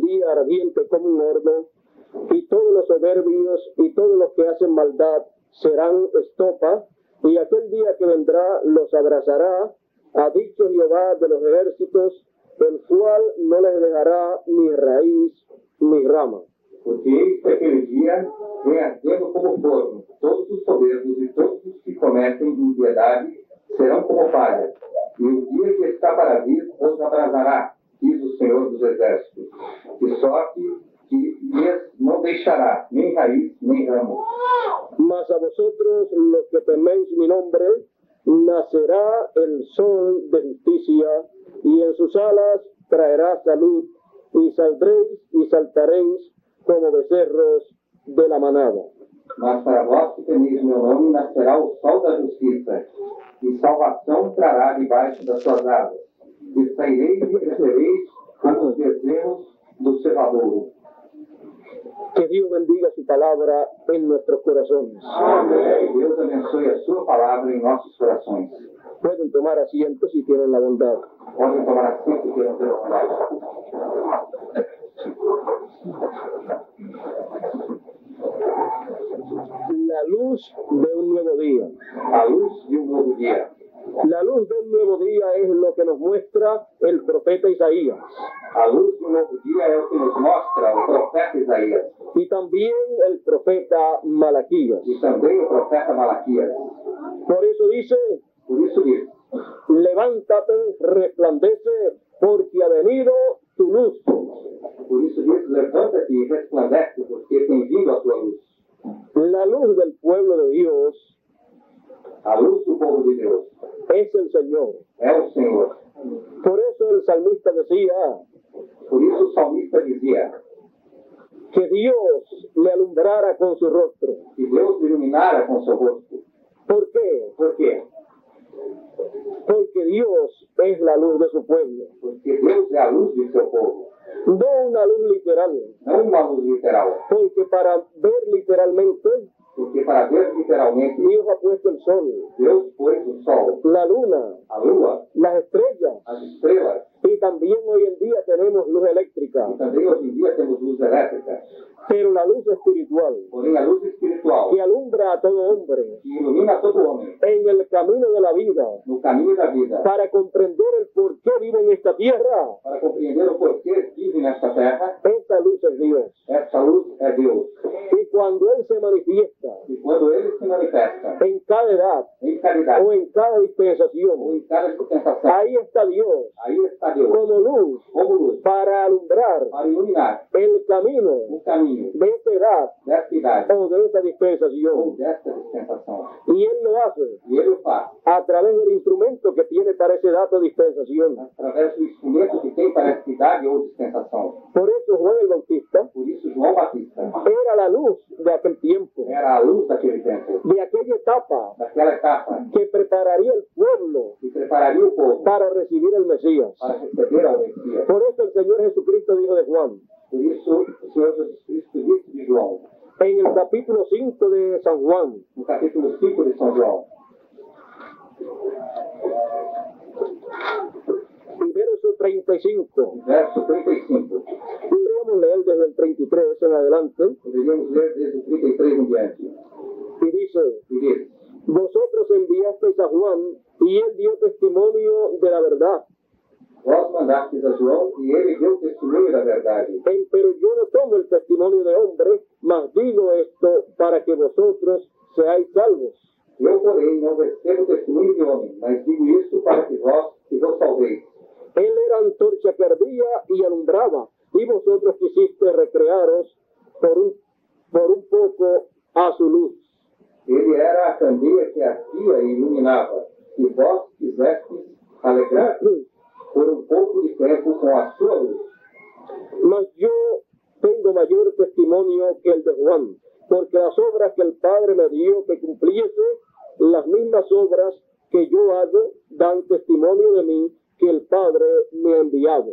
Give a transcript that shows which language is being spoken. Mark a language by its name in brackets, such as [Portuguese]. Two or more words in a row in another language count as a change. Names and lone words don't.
[Spanish] día ardiente como un horno, y todos los soberbios y todos los que hacen maldad serán estopa, y aquel día que vendrá los abrazará, ha dicho Jehová de los ejércitos, el cual no les dejará ni raíz ni rama. [Portuguese] Porque eis que aquele dia vem ardendo como forno, todos os soberbos e todos os que cometem impiedade serão como palha, e o dia que está para vir os abrasará, diz o Senhor dos Exércitos, de sorte que lhes não deixará nem raiz nem ramo. [Spanish] Mas a vosotros los que teméis mi nombre, nacerá el sol de justicia, y en sus alas traerá salud, y saldréis y saltaréis como becerros de la manada. [Portuguese] Mas para vós que temeis meu nome, nascerá o sol da justiça, e salvação trará debaixo das suas asas. E saireis e crescereis como os bezerros do cevadouro. [Spanish] Que Dios bendiga su palabra en nuestros corazones. [Portuguese] Que Deus abençoe a sua palavra em nossos corações. [Spanish] Pueden tomar asiento si tienen la bondad. [Portuguese] Podem tomar assento que não tem vontade. [Spanish] La luz de un nuevo día. [Portuguese] A luz de um novo dia. [Spanish] La luz de un nuevo día es lo que nos muestra el profeta Isaías. [Portuguese] A luz de um novo dia é o que nos mostra o profeta Isaías [Spanish] Y también el profeta Malaquías. [Portuguese] e também o profeta Malaquias. [Spanish] Por eso dice: [Portuguese] Por isso diz: [Spanish] levántate, resplandece, porque ha venido tu luz. [Portuguese] Por isso diz: levanta-te e resplandece, porque tem vindo a tua luz. [Spanish] La luz del pueblo de Dios [Portuguese] A luz do povo de Deus [Spanish] es el Señor. [Portuguese] é o Senhor. [Spanish] Por eso el salmista decía [Portuguese] Por isso o salmista dizia [Spanish] que Dios le alumbrara con su rostro. [Portuguese] que Deus iluminara com seu rosto. [Spanish] ¿Por qué? [Portuguese] Por quê? [Spanish] Porque Dios es la luz de su pueblo. [Portuguese] Porque Deus é a luz de seu povo. [Spanish] No una luz literal, [Portuguese] Não uma luz literal. [Spanish] porque para ver literalmente, [Portuguese] Porque para ver literalmente, [Spanish] Dios ha puesto el sol, [Portuguese] Deus pôs o sol, [Spanish] la luna, [Portuguese] a lua, [Spanish] las estrellas, [Portuguese] as estrelas. [Spanish] y también hoy en día tenemos luz eléctrica, [Portuguese] E também hoje em dia temos luz elétrica. [Spanish] pero la luz espiritual [Portuguese] Porém a luz espiritual, [Spanish] que alumbra a todo hombre [Portuguese] que ilumina a todo homem [Spanish] en el camino de la vida [Portuguese] no caminho da vida, [Spanish] para comprender el por qué vive en esta tierra, [Portuguese] para compreender o porquê vive nesta terra, [Spanish] esta luz es Dios. [Portuguese] essa luz é Deus. [Spanish] Y cuando Él se manifiesta [Portuguese] E quando Ele se manifesta [Spanish] en cada edad [Portuguese] em caridade [Spanish] o en cada [Portuguese] ou [Spanish] dispensación, [Portuguese] em cada dispensação, [Spanish] ahí está Dios [Portuguese] aí está Deus [Spanish] como luz [Portuguese] como luz [Spanish] para alumbrar [Portuguese] para iluminar [Spanish] el camino [Portuguese] o caminho [Spanish] de esta edad [Portuguese] desta idade [Spanish] o de esta [Portuguese] ou [Spanish] dispensación. [Portuguese] desta dispensação. [Spanish] Y Él lo hace [Portuguese] E Ele o faz [Spanish] a través del instrumento que tiene para ese dato dispensación. [Portuguese] através do instrumento que tem para esta idade ou dispensação. [Spanish] Por eso Juan el Bautista [Portuguese] Por isso João Batista [Spanish] era la luz de aquel tiempo, [Portuguese] era a luz daquele tempo, [Spanish] de aquella etapa [Portuguese] daquela etapa [Spanish] que prepararía el pueblo [Portuguese] que prepararia o povo [Spanish] para recibir el Mesías. [Portuguese] para receber ao Messias. [Spanish] Por eso el Señor Jesucristo dijo de Juan, [Portuguese] Por isso o Senhor Jesus Cristo disse de João, [Spanish] en el capítulo 5 de San Juan, [Portuguese] no capítulo 5 de São João, [Spanish] en verso 35, [Portuguese] verso 35. [Spanish] podríamos leer desde el 33 en adelante, [Portuguese] Poderíamos ler desde o 33 em diante. [Spanish] y dice, [Portuguese] E diz: [Spanish] vosotros enviasteis a Juan y él dio testimonio de la verdad, [Portuguese] Vós mandastes a João e ele deu testemunho da verdade. [Spanish] pero yo no tomo el testimonio de hombre, mas digo esto para que vosotros seáis salvos. [Portuguese] Eu, porém, não recebo testemunho de homem, mas digo isto para que vos salveis. [Spanish] Él era antorcha que ardía y alumbraba, y vosotros quisisteis recrearos por un poco a su luz. [Portuguese] Ele era a candeia que ardia e iluminava, e vós quisestes alegrar por um pouco de tempo com a sua luz. [Spanish] Mas yo tengo mayor testimonio que el de Juan, porque las obras que el Padre me dio que cumpliese, las mismas obras que yo hago, dan testimonio de mí que el Padre me ha enviado.